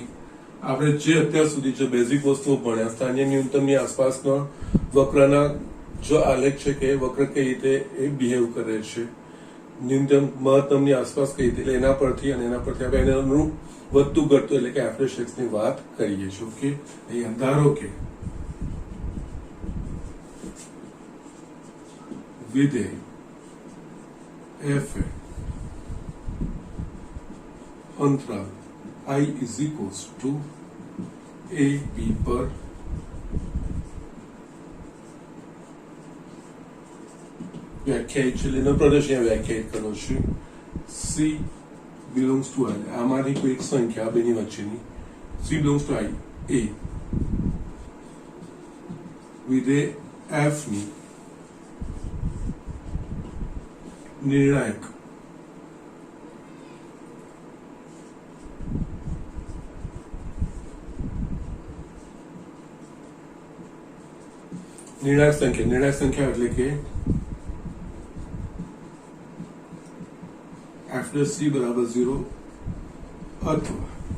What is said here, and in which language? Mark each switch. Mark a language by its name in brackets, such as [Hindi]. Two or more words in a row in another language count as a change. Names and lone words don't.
[Gujarati] આપણે જે અત્યાર સુધી જે બેઝિક વસ્તુઓ ભણ્યા, સ્થાનીય ન્યૂનતમની આસપાસનો વક્રના જો આલેખ છે કે એ વક્ર કઈ રીતે એ બિહેવ કરે છે, ન્યૂનતમ મહત્તમની આસપાસ કઈ રીતે, એટલે એના પરથી અને એના પરથી આપણે એને અનુરૂપ વધતું ઘટતું એટલે કે એફ ની વાત કરીએ છીએ. ઓકે, અહીંયા ધારો કે વિધેય f અંતરાલ I [English] is equals to a b [Gujarati] પર વ્યાખ્યાયિત છે, એનો પ્રદેશ અહીંયા વ્યાખ્યાયિત કર્યો છે. [English] c belongs to I, [Gujarati] આમાંથી કોઈ એક સંખ્યા બેની વચ્ચેની [English] c belongs to I a [Gujarati] વિધેય f ની નિર્ણાયક સંખ્યા એટલે કે f' બરાબર 0 અથવા